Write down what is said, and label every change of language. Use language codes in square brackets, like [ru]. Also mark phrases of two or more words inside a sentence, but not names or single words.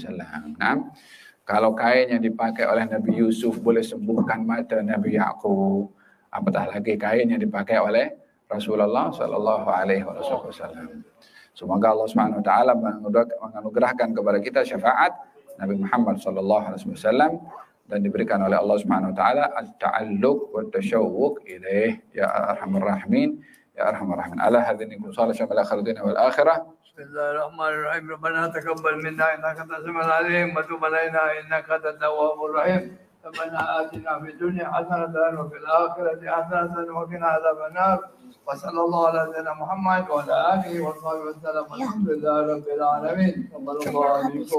[ms] Nah, kalau kain yang dipakai oleh Nabi Yusuf boleh sembuhkan mata Nabi Yaqub, apatah lagi kain yang dipakai oleh Rasulullah SAW. Semoga Allah Subhanahu Wa Taala menganugerahkan kepada kita syafaat Nabi Muhammad SAW dan diberikan oleh Allah Subhanahu Wa Taala [ar] التعلق والتشوق إليه يا أرحم الراحمين يا أرحم الراحمين. Ala hadzini kullu salih wa akhirin wal akhirah. بسم الله الرحمن الرحيم ربنا تقبل منا إنك أنت السميع العليم وتب علينا إنك أنت التواب الرحيم. ربنا آتنا في الدنيا حسنة وفي الآخرة حسنة وقنا عذاب النار وصلى الله على سيدنا محمد وعلى آله وصحبه وسلم الحمد لله رب العالمين تقبل الله منكم